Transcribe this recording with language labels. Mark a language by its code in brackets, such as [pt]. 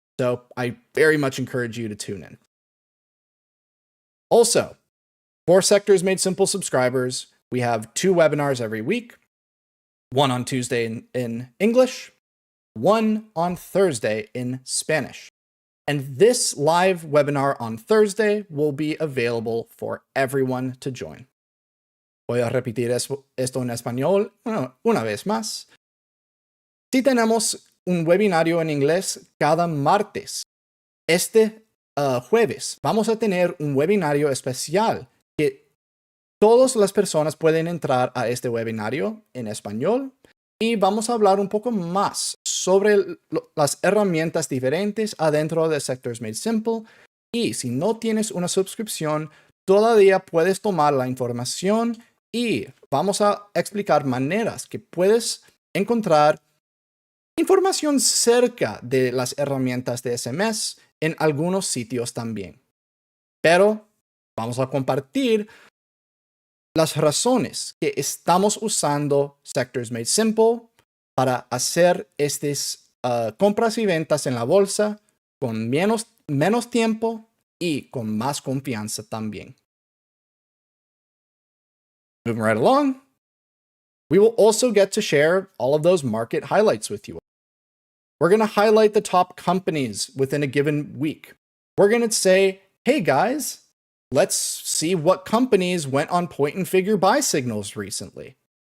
[en] So I very much encourage you to tune in. Also, for Sectors Made Simple subscribers, we have 2 webinars every week, one on Tuesday in English, one on Thursday in Spanish. And this live webinar on Thursday will be available for everyone to join. [es] Voy a repetir esto en español una vez más. Sí tenemos un webinario en inglés cada martes. Este jueves vamos a tener un webinario especial que todas las personas pueden entrar a este webinario en español y vamos a hablar un poco más sobre las herramientas diferentes adentro de Sectors Made Simple. Y si no tienes una suscripción, todavía puedes tomar la información y vamos a explicar maneras que puedes encontrar información cerca de las herramientas de SMS en algunos sitios también. Pero vamos a compartir las razones que estamos usando Sectors Made Simple para hacer estas compras y ventas en la bolsa con menos tiempo y con más confianza también. [en] Moving right along, we will also get to share all of those market highlights with you. We're going to highlight the top companies within a given week. We're going to say, hey guys, let's see what companies went on point and figure buy signals recently.